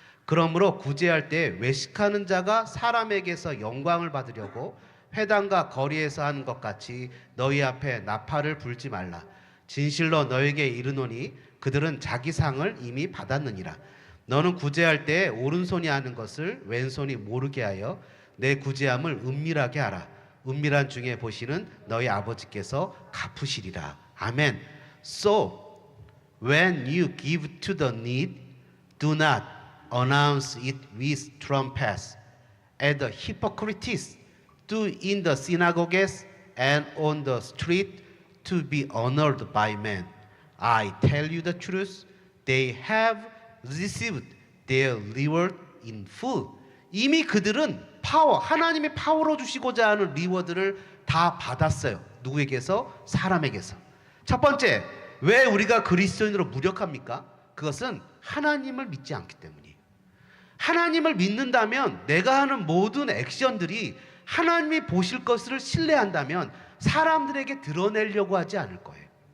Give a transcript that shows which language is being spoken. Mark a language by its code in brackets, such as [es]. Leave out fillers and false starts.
[ko] 그러므로 구제할 때 외식하는 자가 사람에게서 영광을 받으려고 회당과 거리에서 하는 것 같이 너희 앞에 나팔을 불지 말라. 진실로 너에게 이르노니 그들은 자기 상을 이미 받았느니라. 너는 구제할 때 오른손이 하는 것을 왼손이 모르게 하여 내 구제함을 은밀하게 하라. 은밀한 중에 보시는 너희 아버지께서 갚으시리라. 아멘. [en] So when you give to the need, do not announce it with trumpets, as the hypocrites do in the synagogues and on the street to be honored by men. I tell you the truth, they have received their reward in full. [ko] 이미 그들은 하나님이 파워로 주시고자 하는 리워드를 다 받았어요. 누구에게서? 사람에게서. 첫 번째, 왜 우리가 그리스도인으로 무력합니까? 그것은 하나님을 믿지 않기 때문이에요. 하나님을 믿는다면 내가 하는 모든 액션들이 하나님이 보실 것을 신뢰한다면 사람들에게 드러내려고 하지 않을 거예요.